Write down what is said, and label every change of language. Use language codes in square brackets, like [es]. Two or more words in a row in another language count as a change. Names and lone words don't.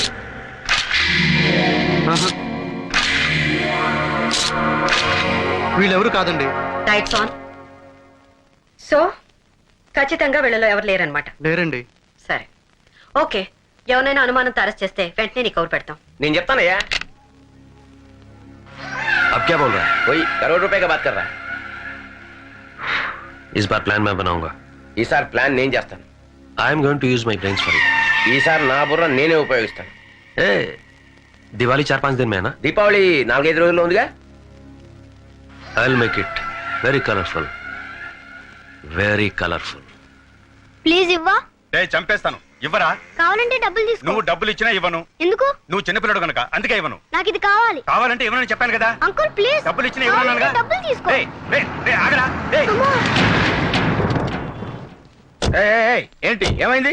[te] వీళ్ళెవరు కాదండి. [en] lights on. [te] సో ఖచ్చితంగా వీళ్ళలో ఎవరు లేరనమాట? లేరండి. సరే, ఓకే. ఎవరైనా అనుమానంతో అరెస్ట్ చేస్తే వెంటనే నీకు కవర్ పెడతాం. నేను చెప్తానయ్యా. [hi] अब क्या बोल रहा है? वही करोड़ रुपए का बात कर रहा है. इस बार प्लान मैं बनाऊंगा. [te] ఈసారి ప్లాన్ నేను చేస్తాను. [en] I am going to use my brains for it. [te] ఈసారి నా బుర్ర నేనే ఉపయోగిస్తాను. [hi] ए दिवाली 4-5 दिन में है ना? [te] దీపావళి 4-5 రోజుల్లో ఉందిగా. [en] I will make it very colorful, very colorful. [te] ప్లీజ్ ఇవ్వా. చంపేస్తాను. ఇవ్వరా? కావాలంటే డబ్బులు తీసుకో. నువ్వు డబ్బులు ఇచ్చినా ఇవ్వను. ఎందుకు? నువ్వు చిన్నపిల్లడు కనుక, అందుకే ఇవ్వను. నాకు ఇది కావాలి. కావాలంటే ఇవ్వనని చెప్పాను కదా. అంకుల్ ప్లీజ్. డబ్బులు ఇచ్చినా ఇవ్వనుగా. డబ్బులు తీసుకో. ఆగరా. అమ్మా. ఏంటి ఏమైంది?